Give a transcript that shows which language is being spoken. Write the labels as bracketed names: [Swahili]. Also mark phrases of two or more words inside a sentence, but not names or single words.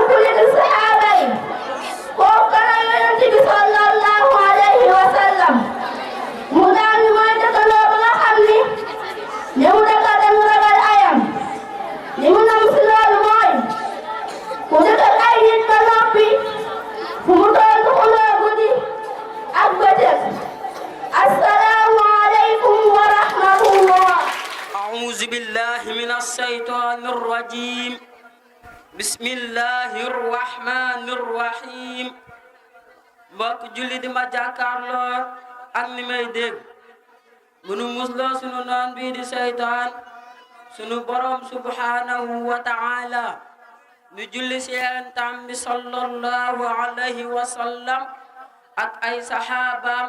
[Wolof] ku nekk saxaaba yi kooku kana yonent bi [Arabic] صلى الله عليه وسلم [Wolof] mu daan ni mooy dëkkandoo ba nga xam ni li mu dëkkal dañu ragal ayam li mu nam si loolu mooy ku dëkkal ay nit ba noppi fu mu toll du xuloo guddi ak bëccëg [Arabic] السلام عليكم ورحمة الله أعوذ بالله من الشيطان الرجيم بسم الله الرحمن الرحيم [Wolof] mbokk julli di ma jàkkaarloo ak ni may dégg munu musloo sunu noon bii di seytaan sunu borom [Arabic] سبحانه وتعالى [Wolof] nu julli si yenentam bi [Arabic] صلى الله عليه وسلم [Wolof] ak ay saxaabaam